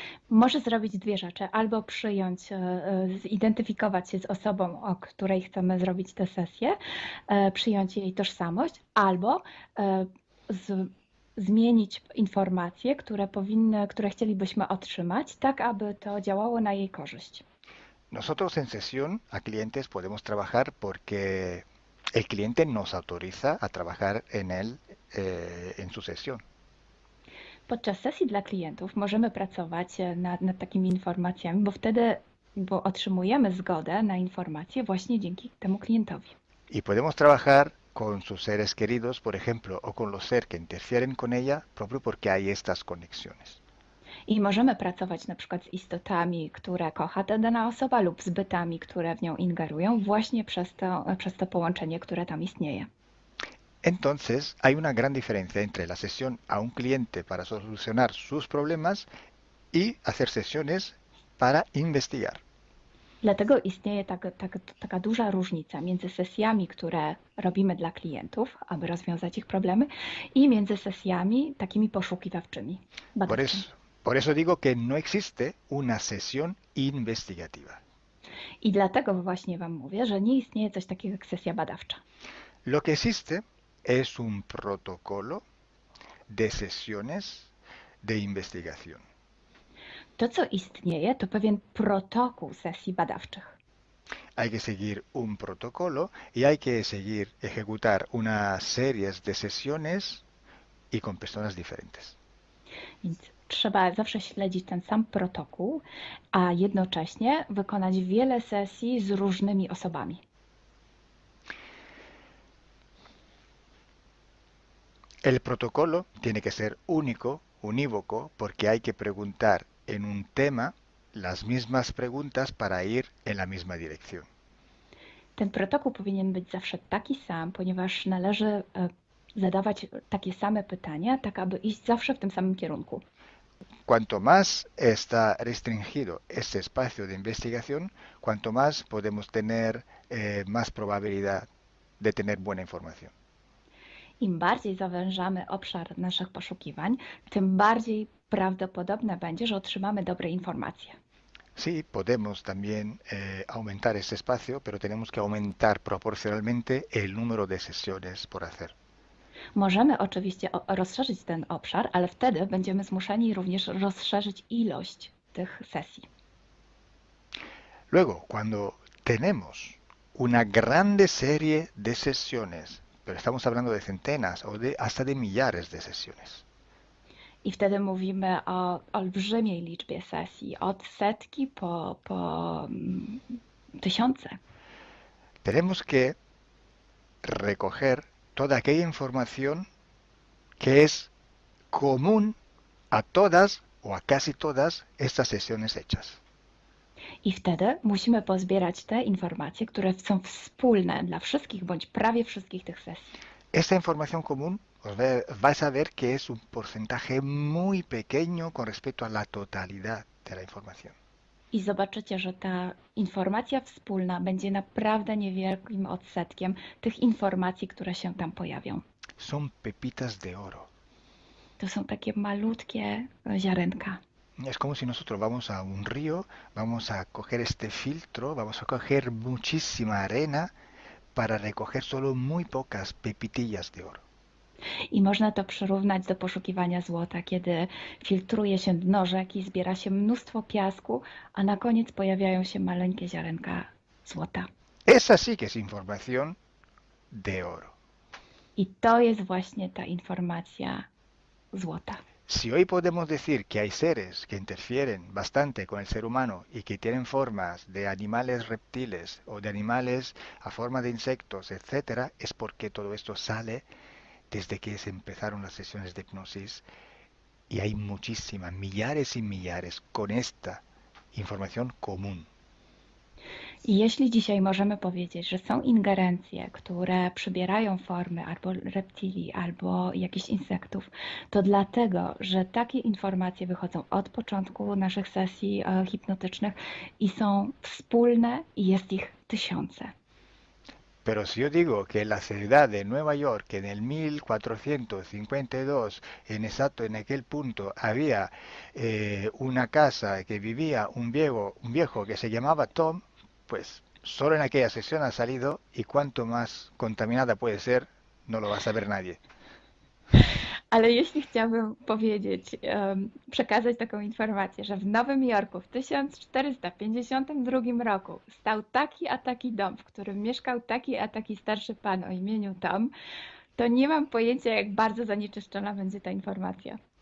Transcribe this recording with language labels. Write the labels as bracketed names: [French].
[Polish] Może zrobić dwie rzeczy. Albo przyjąć, zidentyfikować się z osobą, o której chcemy zrobić tę sesję, przyjąć jej tożsamość, albo zmienić informacje, które chcielibyśmy otrzymać, tak aby to działało na jej korzyść. [Spanish] Nosotros en sesión a clientes podemos trabajar porque el cliente nos autoriza a trabajar en él en su sesión. [Polish] Podczas sesji dla klientów możemy pracować nad takimi informacjami, bo otrzymujemy zgodę na informacje właśnie dzięki temu klientowi. [Spanish] Y podemos trabajar con sus seres queridos, por ejemplo, o con los seres que interfieren con ella, propio porque hay estas conexiones. [Polish] I możemy pracować na przykład z istotami, które kocha ta dana osoba, lub z bytami, które w nią ingerują, właśnie przez to połączenie, które tam istnieje. [Spanish] Entonces, hay una gran diferencia entre la sesión a un cliente para solucionar sus problemas y hacer sesiones para investigar. [Polish] Dlatego istnieje taka duża różnica między sesjami, które robimy dla klientów, aby rozwiązać ich problemy, i między sesjami takimi poszukiwawczymi, badawczymi. [Spanish] Por eso digo que no existe una sesión investigativa. [Polish] I dlatego właśnie Wam mówię, że nie istnieje coś takiego jak sesja badawcza. [Spanish] Lo que existe es un protocolo de sesiones de investigación. [Polish] To, co istnieje, to pewien protokół sesji badawczych. [Spanish] Hay que seguir un protocolo y hay que ejecutar una serie de sesiones y con personas diferentes. [Polish] Więc trzeba zawsze śledzić ten sam protokół, a jednocześnie wykonać wiele sesji z różnymi osobami. [Spanish] El protocolo tiene que ser único, unívoco, porque hay que preguntar en un tema las mismas preguntas para ir en la misma dirección. [Polish] Ten protokół powinien być zawsze taki sam, ponieważ należy zadawać takie same pytania, tak aby iść zawsze w tym samym kierunku. [Spanish] Cuanto más está restringido este espacio de investigación, cuanto más podemos tener más probabilidad de tener buena información. [Polish] Im bardziej zawężamy obszar naszych poszukiwań, tym bardziej prawdopodobne będzie, że otrzymamy dobre informacje. [Spanish] Sí, podemos también aumentar ese espacio, pero tenemos que aumentar proporcionalmente el número de sesiones por hacer. [Polish] Możemy oczywiście rozszerzyć ten obszar, ale wtedy będziemy zmuszeni również rozszerzyć ilość tych sesji. [Spanish] Luego, cuando tenemos una grande serie de sesiones, pero estamos hablando de centenas o hasta de millares de sesiones, [Polish] I wtedy mówimy o olbrzymiej liczbie sesji, od setki po tysiące. [Spanish] tenemos que recoger toda aquella información que es común a todas o a casi todas estas sesiones hechas. [Polish] I wtedy musimy pozbierać te informacje, które są wspólne dla wszystkich bądź prawie wszystkich tych sesji. [Spanish] Esta información común vais a ver que es un porcentaje muy pequeño con respecto a la totalidad de la información. [Polish] I zobaczycie, że ta informacja wspólna będzie naprawdę niewielkim odsetkiem tych informacji, które się tam pojawią. [Spanish] Son pepitas de oro. [Polish] To są takie malutkie ziarenka. [Spanish] Es como si nosotros vamos a un río, vamos a coger este filtro, vamos a coger muchísima arena para recoger solo muy pocas pepitillas de oro. [Polish] I można to przyrównać do poszukiwania złota, kiedy filtruje się dno rzeki, zbiera się mnóstwo piasku, a na koniec pojawiają się maleńkie ziarenka złota. [Spanish] Esa sí que es información de oro. [Polish] I to jest właśnie ta informacja złota. [Spanish] Si hoy podemos decir que hay seres que interfieren bastante con el ser humano y que tienen formas de animales reptiles o de animales a forma de insectos, etcétera, es porque todo esto sale desde que se empezaron las sesiones de hipnosis y hay muchísimas, millares y millares con esta información común. [Polish] I jeśli dzisiaj możemy powiedzieć, że są ingerencje, które przybierają formy albo reptilii, albo jakichś insektów, to dlatego, że takie informacje wychodzą od początku naszych sesji hipnotycznych i są wspólne i jest ich tysiące. [Spanish] Pero si yo digo que en la ciudad de Nueva York en el 1452, exacto en aquel punto, había una casa que vivía un viejo que se llamaba Tom, pues solo en aquella sesión ha salido y cuanto más contaminada puede ser, no lo va a saber nadie. [Polish] Ale jeśli chciałabym powiedzieć, przekazać taką informację, że w Nowym Jorku w 1452 roku stał taki a taki dom, w którym mieszkał taki a taki starszy pan o imieniu Tom, to nie mam pojęcia, jak bardzo zanieczyszczona będzie ta informacja.